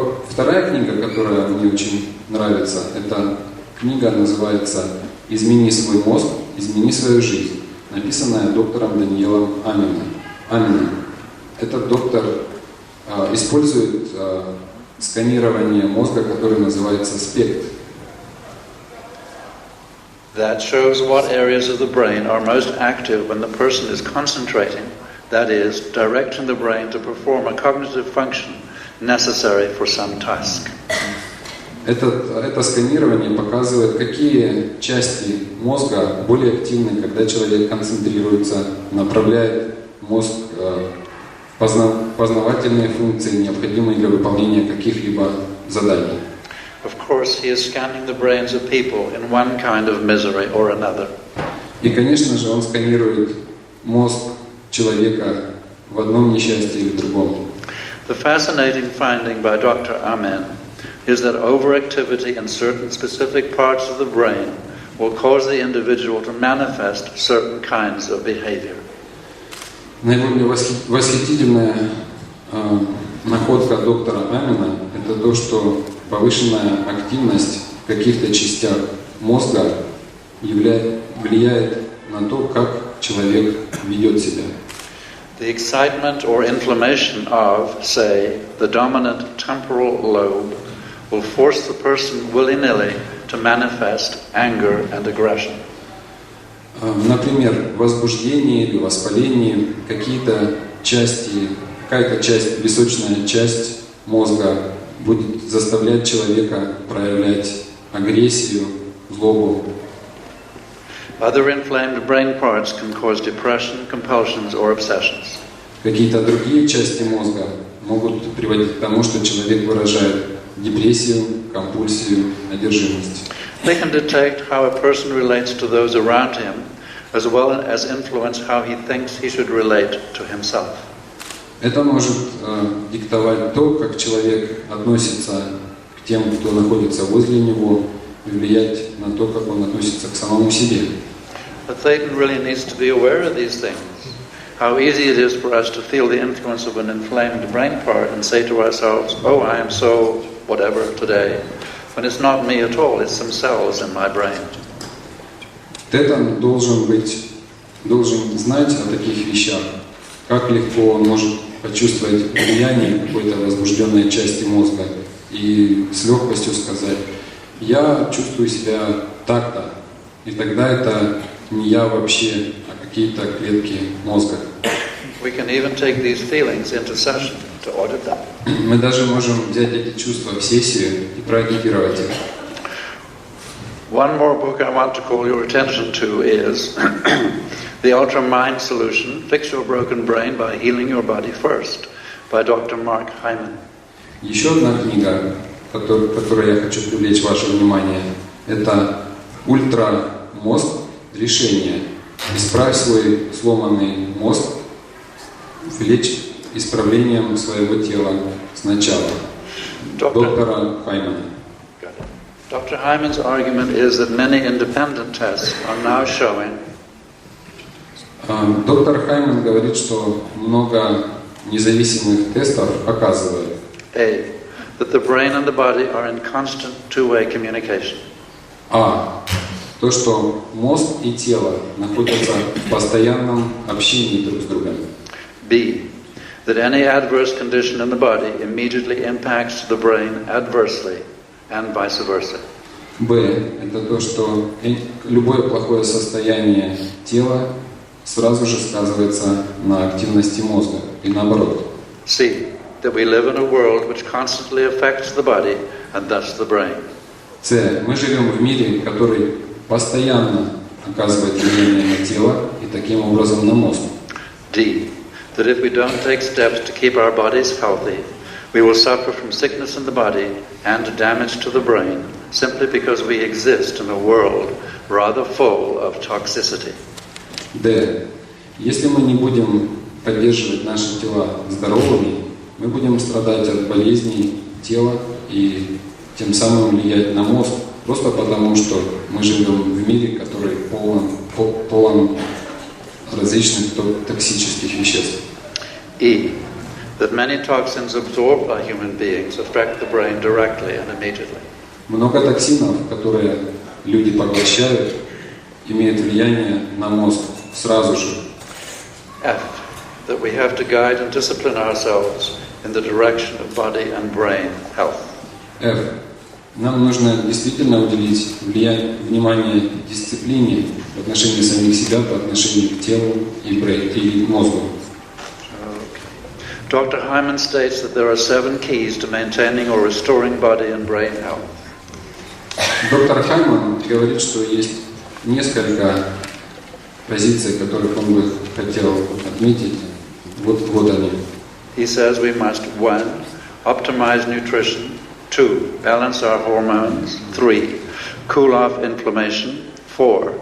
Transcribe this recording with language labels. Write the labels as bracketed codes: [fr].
[ru] Вторая книга, которая мне очень нравится, эта книга называется «Измени свой мозг, измени свою жизнь», написанная доктором Даниэлом Аменом. Этот доктор использует сканирование мозга, которое называется SPECT. [en] That shows what areas of the brain are most active when the person is concentrating, that is, directing the brain to perform a cognitive function necessary for some task. [ru] Это сканирование показывает, какие части мозга более активны, когда человек концентрируется, направляет мозг в познавательные функции, необходимые для выполнения каких-либо заданий. [en] Of course, he is scanning the brains of people in one kind of misery or another. [ru] И, конечно же, он сканирует мозг человека в одном несчастье или в другом. [en] The fascinating finding by Dr. Amen is that overactivity in certain specific parts of the brain will cause the individual to manifest certain kinds of behavior. [ru] Наиболее восхитительная находка доктора Амена – это то, что повышенная активность в каких-то частях мозга влияет на то, как человек ведет себя. [en] The excitement or inflammation of, say, the dominant temporal lobe will force the person willy-nilly to manifest anger and aggression. [ru] Например, возбуждение или воспаление, какая-то часть, височная часть мозга будет заставлять человека проявлять агрессию, злобу. [en] Other inflamed brain parts can cause depression, compulsions, or obsessions. [ru] Какие-то другие части мозга могут приводить к тому, что человек выражает депрессию, компульсию, одержимость. [en] They can detect how a person relates to those around him, as well as influence how he thinks he should relate to himself. [ru] Это может диктовать то, как человек относится к тем, кто находится возле него, и влиять на то, как он относится к самому себе. [en] But Satan really needs to be aware of these things. How easy it is for us to feel the influence of an inflamed brain part and say to ourselves, "Oh, I am so whatever today," when it's not me at all, it's some cells in my brain. [ru] Тетан должен знать о таких вещах, как легко он может почувствовать влияние какой-то возбужденной части мозга и с легкостью сказать: «Я чувствую себя так-то», и тогда это не я вообще, а какие-то клетки мозга. [en] We can even take these feelings into session to audit them. [ru] Мы даже можем взять эти чувства в сессию и проаудитировать их. [en] One more book I want to call your attention to is The Ultra Mind Solution, Fix Your Broken Brain by Healing Your Body First, by Dr. Mark Hyman. [ru] Еще одна книга, которой я хочу привлечь ваше внимание, это «Ультрамозг. Решение. Исправь свой сломанный мозг, влечь исправлением своего тела сначала». Доктора Хаймана. [en] Dr. Hyman's argument is that many independent tests are now showing [ru] Доктор Хайман говорит, что много независимых тестов показывают, [en] that the brain and the body are in constant two-way communication. [ru] То, что мозг и тело находятся в постоянном общении друг с другом. [en] That any adverse condition in the body immediately impacts the brain adversely, and vice versa. [ru] Это то, что любое плохое состояние тела сразу же сказывается на активности мозга и наоборот. [en] C. That we live in a world which constantly affects the body and thus the brain. [ru] С. Мы живем в мире, который постоянно оказывает влияние на тело и таким образом на мозг. [en] D. That if we don't take steps to keep our bodies healthy, we will suffer from sickness in the body and damage to the brain simply because we exist in a world rather full of toxicity. [ru] Д. Если мы не будем поддерживать наши тела здоровыми, мы будем страдать от болезней тела и тем самым влиять на мозг, просто потому что мы живем в мире, который полон различных токсических веществ. [en] E. That many toxins absorbed by human beings affect the brain directly and immediately. [ru] Много токсинов, которые люди поглощают, имеют влияние на мозг сразу же. [en] F. That we have to guide and discipline ourselves in the direction of body and brain health. [ru] F. Нам нужно действительно уделить внимание дисциплине в отношении самих себя, по отношению к телу и мозгу. [en] Dr. Hyman states that there are 7 keys to maintaining or restoring body and brain health. [ru] Доктор Хайман говорит, что есть несколько позиций, которых он бы хотел отметить. Вот они. [en] He says we must 1. Optimize nutrition. 2. Balance our hormones. 3. Cool off inflammation. 4.